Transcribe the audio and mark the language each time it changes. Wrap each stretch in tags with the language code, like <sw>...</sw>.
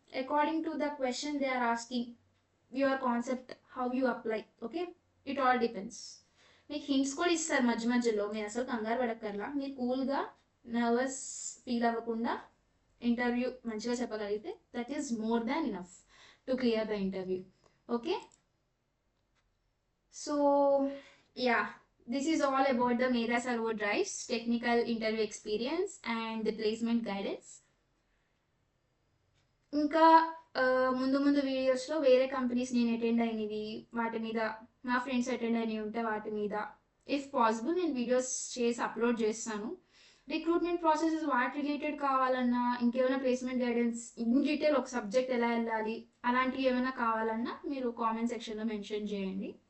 <en>According to the question they are asking your concept, how you apply.</en> <te>Okay,</te> <en>It all depends.</en> <te>మీకు hints కూడా ఇస్తారు మధ్య మధ్యలో, మీరు అసలు కంగారు పడక్కర్లా. మీరు కూల్గా, నర్వస్ ఫీల్ అవ్వకుండా ఇంటర్వ్యూ మంచిగా చెప్పగలిగితే</te> <en>That is more than enough to clear the interview. Okay, so yeah, this is all about the Medha Servo Drives technical interview experience and the placement guidance.</en> <te>ఇంకా ముందు ముందు వీడియోస్లో వేరే కంపెనీస్ నేను attend అయినవి వాటి మీద, మా ఫ్రెండ్స్ అటెండ్ అయినవి ఉంటే వాటి మీద ఇఫ్ పాసిబుల్ నేను వీడియోస్ చేసి అప్లోడ్ చేస్తాను. రిక్రూట్మెంట్ ప్రాసెసెస్ వాటి రిలేటెడ్ కావాలన్నా, ఇంకేమైనా ప్లేస్మెంట్ గైడెన్స్ ఇన్ డీటెయిల్ ఒక సబ్జెక్ట్ ఎలా వెళ్ళాలి అలాంటివి ఏమైనా కావాలన్నా మీరు కామెంట్ సెక్షన్లో మెన్షన్ చేయండి.</te>